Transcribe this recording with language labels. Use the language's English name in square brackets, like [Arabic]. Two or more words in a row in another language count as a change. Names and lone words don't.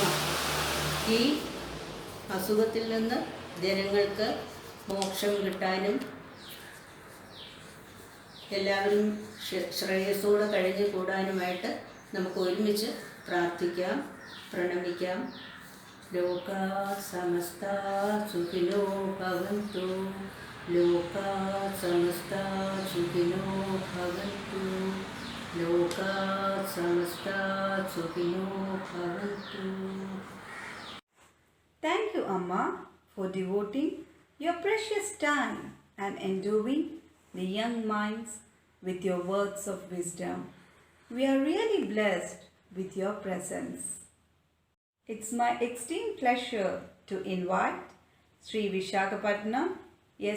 [Malayalam] ഈ അസുഖത്തിൽ നിന്ന് ജനങ്ങൾക്ക് മോക്ഷം കിട്ടാനും എല്ലാവരും ശ്രേയസ്സോടെ കഴിഞ്ഞു കൂടാനുമായിട്ട് നമുക്ക് ഒരുമിച്ച് പ്രാർത്ഥിക്കാം, പ്രണമിക്കാം. [Sanskrit] ലോകാ സമസ്താ സുഖിനോ ഭവന്തു, ലോകാ സമസ്താ സുഖിനോ ഭവന്തു, ലോകാ സമസ്താ സുഖിനോ ഭവന്തു. [English] Thank you, Amma, for devoting your precious time and endowing the young minds with your words of wisdom. We are really blessed with your presence. It's my extreme pleasure to invite Sri Vishakhapatnam S.